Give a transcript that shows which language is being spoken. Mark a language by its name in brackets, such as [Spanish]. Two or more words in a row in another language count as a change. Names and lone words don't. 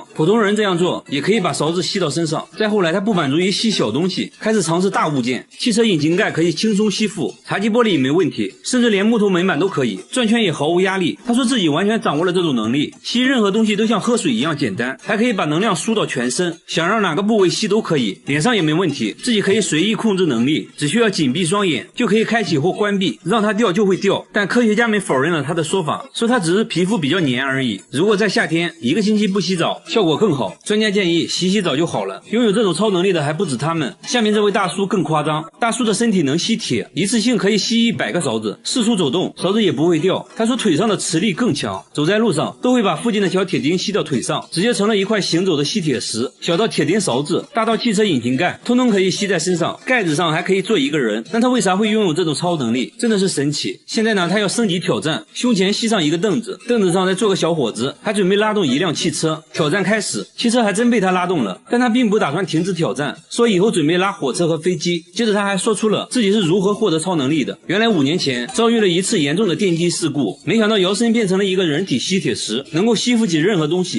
[Chinese] 普通人這樣做也可以把勺子吸到身上。再後來他不滿足於吸小東西，開始嘗試大物件，汽車引擎蓋可以輕鬆吸附，茶几玻璃也沒問題，甚至連木頭門板都可以，轉圈也毫無壓力。他說自己完全掌握了這種能力，吸任何東西都像喝水一樣簡單，還可以把能量輸到全身，想讓哪個部位吸都可以，臉上也沒問題，自己可以隨意控制能力，只需要緊閉雙眼就可以開啟或關關閉，讓它掉就會掉。但科學家們否認了他的說法，說他只是皮膚比較黏而已。如果在夏天1個星期不洗澡，效果更好。專家建議洗澡就好了。擁有這種超能力的還不止他們，下面這位大叔更誇張。大叔的身體能吸鐵，一次性可以吸100個勺子，四處走動，勺子也不會掉。他說腿上的磁力更強，走在路上都會把附近的小鐵釘吸到腿上，直接成了一塊行走的吸鐵石。小到鐵釘勺子，大到汽車引擎蓋，通通可以吸在身上，蓋子上還可以坐一個人。那他為啥會擁有這種超能力？真的是神奇。現在呢，他要升級挑戰，胸前繫上一個凳子，凳子上再坐個小伙子，還準備拉動一輛汽車。挑戰開始，汽車還真被他拉動了，但他並不打算停止挑戰，說以後準備拉火車和飛機。接着他還說出了自己是如何獲得超能力的。原來5年前遭遇了一次嚴重的電擊事故，沒想到搖身變成了一個人體吸鐵石，能夠吸附起任何東西。